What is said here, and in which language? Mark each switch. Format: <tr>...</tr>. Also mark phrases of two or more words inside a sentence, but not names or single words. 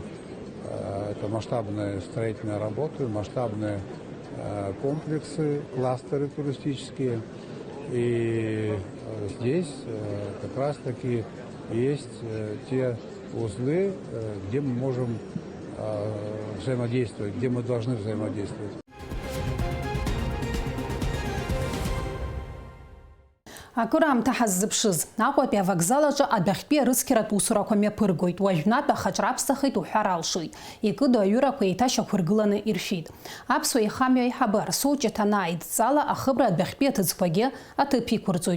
<ru>Это масштабные строительные работы, масштабные комплексы, кластеры туристические. И здесь как раз-таки есть те узлы, где мы можем взаимодействовать, где мы должны взаимодействовать. Акурам тахаззбшыз.</ru> <ab>Акъуапи авокзалаҿы адәахьтәи арыцқьаратә усурақәа мҩаԥыргоит. Уажәнатә ахаҿраԥсахит уҳәар алшоит. Икыду аҩырақәа еиҭашьақәыргыланы иршәит. Аԥсуа еихамҩа аиҳабы арсоуҷыҭ анааидҵала, ахыбра адәахьтәи аҭыӡқәагьы аҭыԥ иқәырҵоит.</ab>